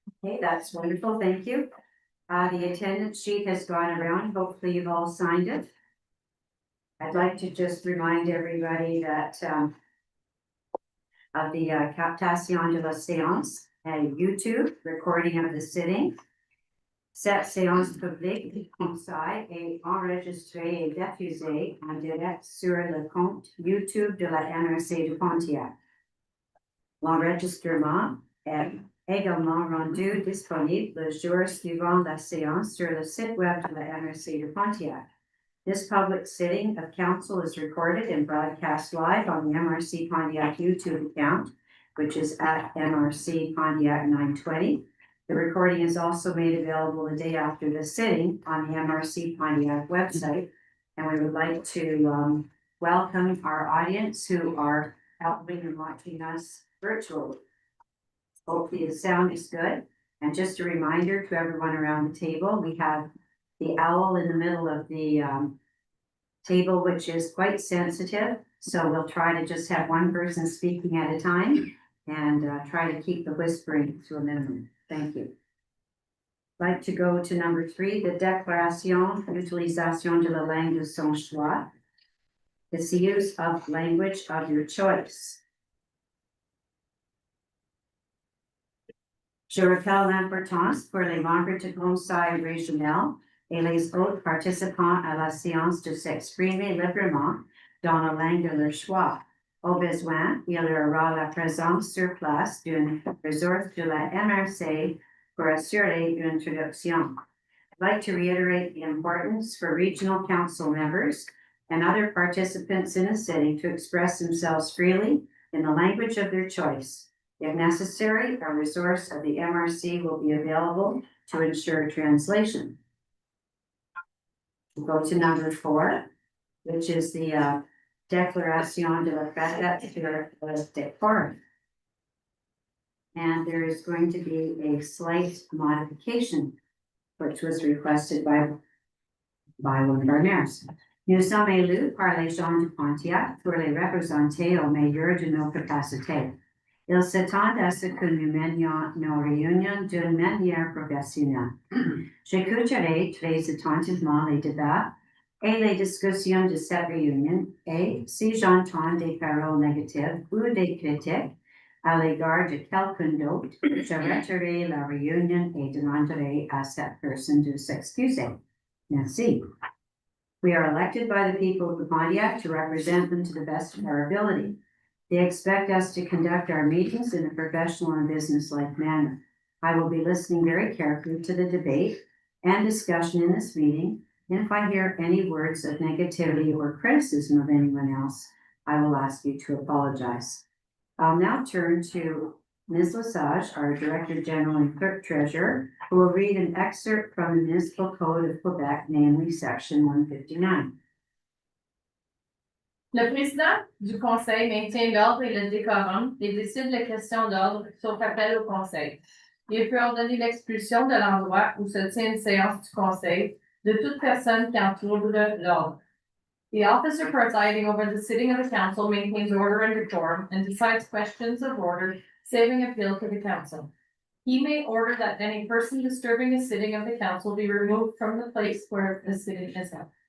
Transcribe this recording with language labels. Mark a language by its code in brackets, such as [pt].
[en] Okay, that's wonderful. Thank you. The attendance sheet has gone around. Hopefully you've all signed it. I'd like to just remind everybody that of the [fr] captation de la séance, [en] a YouTube recording of the sitting. [fr] Cette séance publique du Conseil est enregistrée et diffusée en direct sur le compte YouTube de la MRC de Pontiac. L'enregistrement est également rendu disponible le jour suivant la séance sur le site web de la MRC de Pontiac. [en] This public sitting of council is recorded and broadcast live on the MRC Pontiac YouTube account, which is at MRC Pontiac 920. The recording is also made available the day after the sitting on the MRC Pontiac website. And we would like to welcome our audience who are helping and watching us virtually. Hopefully the sound is good. And just a reminder to everyone around the table, we have the owl in the middle of the table, which is quite sensitive. So we'll try to just have one person speaking at a time and try to keep the whispering to a minimum. Thank you. I'd like to go to number 3, the [fr] déclaration d'utilisation de la langue de son choix. [en] It's the use of language of your choice. [fr] Je rappelle l'importance pour les membres du Conseil régional et les autres participants à la séance de s'exprimer librement dans la langue de leur choix. Au besoin, il y aura la présence sur place d'une ressource de la MRC pour assurer une traduction. [en] I'd like to reiterate the importance for regional council members and other participants in the sitting to express themselves freely in the language of their choice. If necessary, a resource of the MRC will be available to ensure translation. We'll go to number 4, which is the [fr] Déclaration de la fête sur le décor. [en] And there is going to be a slight modification, which was requested by one of our mayors. [fr] Nous sommes élus par les gens de Pontiac pour les représenter au meilleur de nos capacités. Ils s'attendent à ce que nous menions nos réunions d'une manière professionnelle. J'écouterai très attentivement les débats et les discussions de cette réunion et si j'entends des paroles négatives ou des critiques à l'égard de quelqu'un d'autre, j'arrêterai la réunion et demanderai à cette personne de s'excuser. Merci. [en] We are elected by the people of Pontiac to represent them to the best of our ability. They expect us to conduct our meetings in a professional and business-like manner. I will be listening very carefully to the debate and discussion in this meeting, and if I hear any words of negativity or criticism of anyone else, I will ask you to apologize. I'll now turn to Ms. Lesage, our Director General and Clerk Treasurer, who will read an excerpt from the Municipal Code of Quebec, namely Section 159. [fr] Le président du conseil maintient l'ordre et le décorum et décide les questions d'ordre sauf appel au conseil. Il peut ordonner l'expulsion de l'endroit où se tient une séance du conseil de toute personne qui entoure l'ordre. [en] The officer presiding over the sitting of the council maintains order and decorum and decides questions of order, saving appeal to the council. He may order that any person disturbing the sitting of the council be removed from the place where the sitting is held.